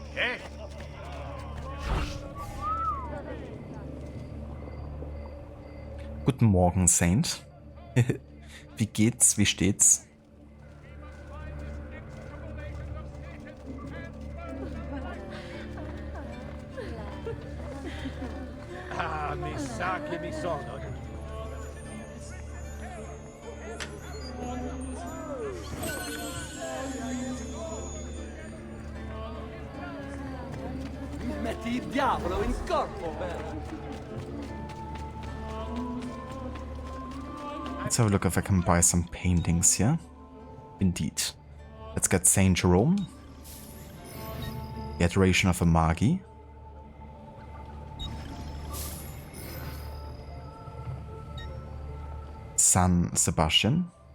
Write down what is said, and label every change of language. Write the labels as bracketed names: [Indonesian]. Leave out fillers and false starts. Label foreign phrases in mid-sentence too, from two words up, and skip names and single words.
[German] Eh? Guten Morgen, Saint. Wie geht's? Wie steht's? [Italian] Ah, mi sa che mi sono. Metti il diavolo in corpo, beh. [English] Let's have a look if I can buy some paintings here. Indeed. Let's get Saint Jerome. The Adoration of a Magi. San Sebastian.